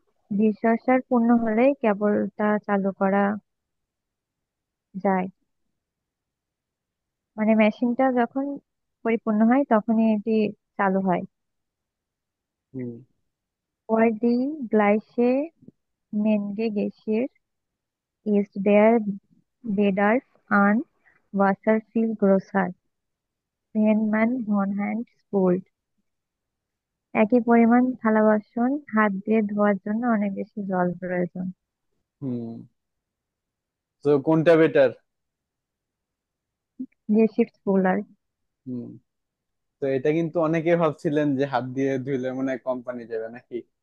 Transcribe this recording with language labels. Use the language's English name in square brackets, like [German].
[Bangla] Dishwasher পূর্ণ হলেই কেবল তা চালু করা যায়, মানে মেশিনটা যখন পরিপূর্ণ হয় তখনই এটি চালু হয়। হুম। [German] For die gleiche Menge Geschirr ist der Bedarf an Wasser viel größer, wenn man von Hand spült। [Bangla] একই পরিমাণ থালা বাসন হাত দিয়ে ধোয়ার জন্য অনেক বেশি জল প্রয়োজন। হুম, তো কোনটা বেটার? গেসির স্পুলার। হুম, তো এটা কিন্তু অনেকে ভাবছিলেন যে হাত দিয়ে ধুইলে মনে হয় কোম্পানি যাবে নাকি।